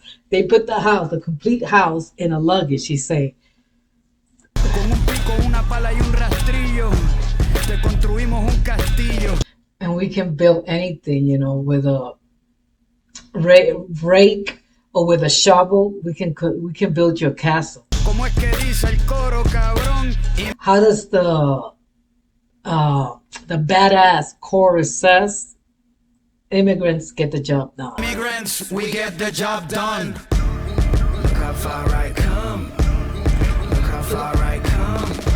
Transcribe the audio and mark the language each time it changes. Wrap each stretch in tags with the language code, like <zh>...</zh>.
<en>They put the complete house in a luggage, he say.</en> <es>Con un pico, una pala y un rastrillo, te construimos un castillo.</es> <en>And we can build anything, you know, with a rake or with a shovel. We can build your castle.</en> <es>¿Cómo es que dice el coro, cabrón?</es> <en>How does the badass chorus says? Immigrants get the job done. Immigrants, we get the job done. Look how far I come. Look how far I come.</en>